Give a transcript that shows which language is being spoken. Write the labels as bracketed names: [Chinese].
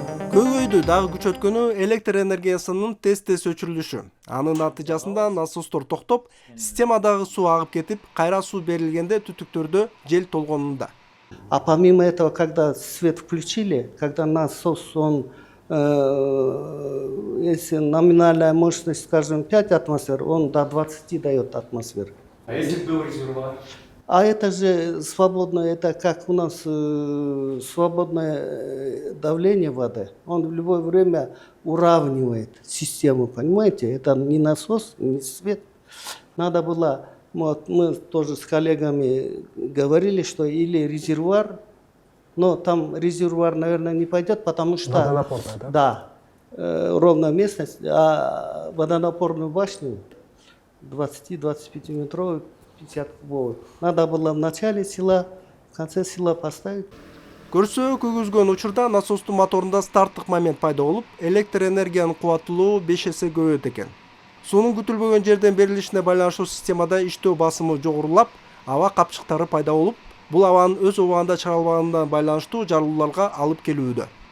[Kyrgyz] Көйгөйдү дагы күчөткөнү электр энергиясынын тез өчүрүлүшү. Анын натыйжасында насостор токтоп, системадагы суу агып кетип, кайра суу берилгенде түтүктөрдө жел толгонунда. [Russian] А помимо этого, когда свет включили, когда насос, он, если номинальная мощность, скажем, 5 атмосфер, он до 20 дает атмосфер. А если был резервуар? А это же свободное, это как у нас свободное давление воды. Он в любое время уравнивает систему, понимаете? Это не насос, не свет. Надо было, вот мы тоже с коллегами говорили, что или резервуар, но там резервуар, наверное, не пойдет, потому что... Водонапорная, да? Да. ровная местность, а водонапорную башню 20-25 метровую, 50 кубовую. Надо было в начале села, в конце села поставить. [Kyrgyz] Көрсө көгүзгөн учурда насостун моторунда старттык момент пайда болуп, электр энергиянын кубаттуулугу 5 эсе көбөйөт экен. Суунун күтүлбөгөн жерден берилишине байланыштуу системада иштөө басымы жогорулап, аба капчыктары пайда болуп, бул абанын өз убагында чыга албаганына байланыштуу жарылууларга алып келүүдө.